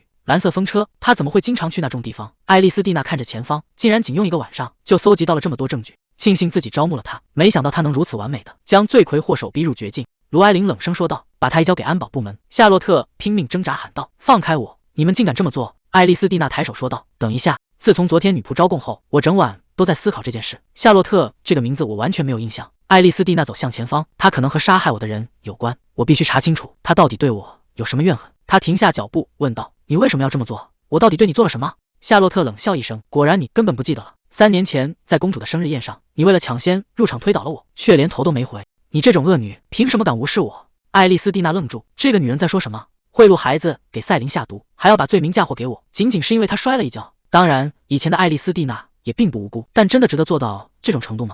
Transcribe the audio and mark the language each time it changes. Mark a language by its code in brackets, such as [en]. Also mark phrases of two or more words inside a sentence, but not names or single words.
[zh] 藍色風車，他怎麼會經常去那種地方？艾莉絲蒂娜看着前方，竟然僅用1個晚上就搜集到了這麼多證據，慶幸自己招募了他，沒想到他能如此完美的將罪魁禍首逼入絕境。盧埃琳冷聲說道：“把他移交給安保部門。”夏洛特拼命掙扎喊道：“放開我！你們竟敢這麼做！”艾莉絲蒂娜抬手說道：“等一下，自從昨天女僕招供後，我整晚都在思考這件事。夏洛特這個名字我完全沒有印象， 愛麗絲蒂娜走向前方，她可能和殺害我的人有關，我必須查清楚她到底对我有什麼怨恨。她停下腳步問道：你為什麼要這麼做？我到底對你做了什麼？夏洛特冷笑一聲，果然你根本不記得了。3年前在公主的生日宴上，你為了搶先入場推倒了我，卻連頭都沒回。你這種惡女憑什麼敢無視我？愛麗絲蒂娜愣住，這個女人在說什麼？賄賂孩子給賽琳下毒，還要把罪名嫁禍給我，僅僅是因為她摔了一跤。當然以前的愛麗絲蒂娜也並不無辜，但真的值得做到這種程度嗎？